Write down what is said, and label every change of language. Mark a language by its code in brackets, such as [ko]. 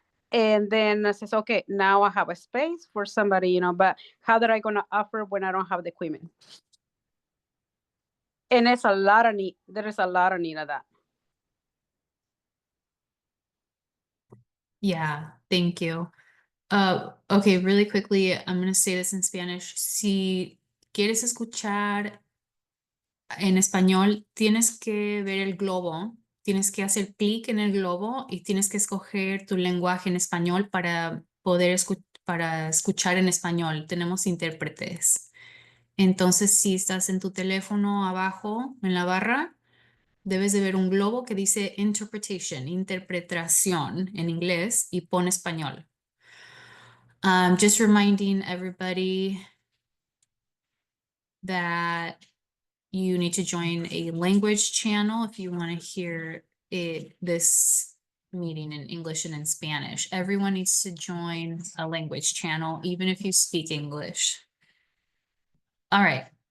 [en] And then I says, okay, now I have a space for somebody, but how that I gonna offer when I don't have the equipment? And it's a lot of need. There is a lot of need of that. Yeah, thank you. Okay, really quickly, I'm going to say this in Spanish. [es] Si quieres escuchar en español, tienes que ver el globo, tienes que hacer clic en el globo y tienes que escoger tu lenguaje en español para poder para escuchar en español. Tenemos intérpretes. Entonces, si estás en tu teléfono abajo en la barra, debes de ver un globo que dice interpretation, interpretación en inglés y pon español. [en] Just reminding everybody that you need to join a language channel if you want to hear this meeting in English and in Spanish. Everyone needs to join a language channel, even if you speak English. All right.